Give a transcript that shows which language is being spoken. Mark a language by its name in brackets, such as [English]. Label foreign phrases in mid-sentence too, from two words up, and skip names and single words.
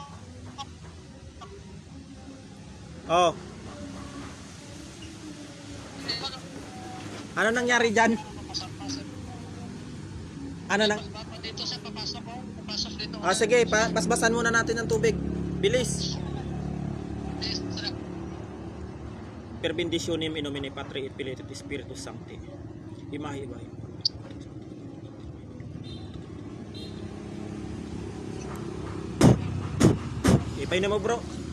[Filipino] Oh, ano nangyari dyan? Ano nang... Dito siya papasok ko. Papasok dito. Sige, basbasan muna natin ng tubig. Bilis. [English] Yes, sir. [Latin] Per benditionem in nomine Patri et Filii et Spiritus Sancti. [Filipino] Imahe. Ipay na mo bro.